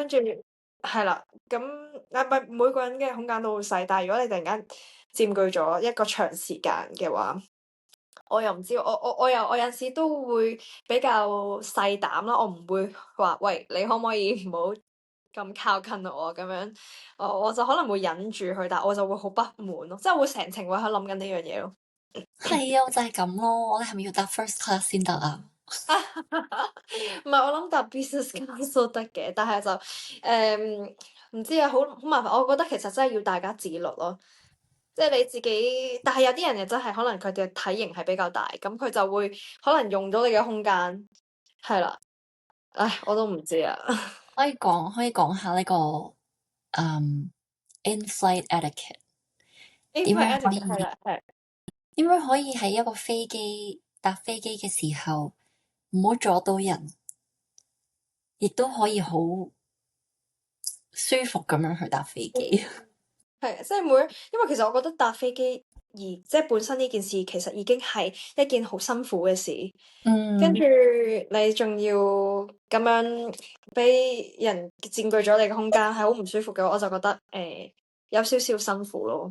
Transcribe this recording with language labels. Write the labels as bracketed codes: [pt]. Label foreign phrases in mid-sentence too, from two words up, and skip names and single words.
[yue] 跟住係啦，咁唔係每個人嘅空間都好細，但係如果你突然間佔據咗一個長時間嘅話，我又唔知，我有陣時都會比較細膽啦，我唔會話喂，你可唔可以唔好咁靠近我咁樣，我就可能會忍住佢，但係我就會好不滿咯，即係會成程會喺度諗緊呢樣嘢咯。係啊，就係咁咯。我哋係咪要搭 [en] first class [yue] 先得啊？唔係，我諗搭 [en] business class [yue] 都得嘅，但係就唔知啊，好麻煩。我覺得其實真係要大家自律咯，即係你自己。但係有啲人又真係可能佢嘅體型係比較大，咁佢就會可能用到你嘅空間，係啦。唉，我都唔知啊。可以講下呢個 [en] in-flight etiquette [yue] 點樣可以係啦，係。點樣可以喺一個搭飛機嘅時候唔好阻到人，亦都可以好舒服咁樣去搭飛機。係，即係因為其實我覺得搭飛機即係本身呢件事其實已經係一件好辛苦嘅事，跟住你仲要咁樣俾人佔據咗你嘅空間，係好唔舒服嘅，我就覺得有少少辛苦咯。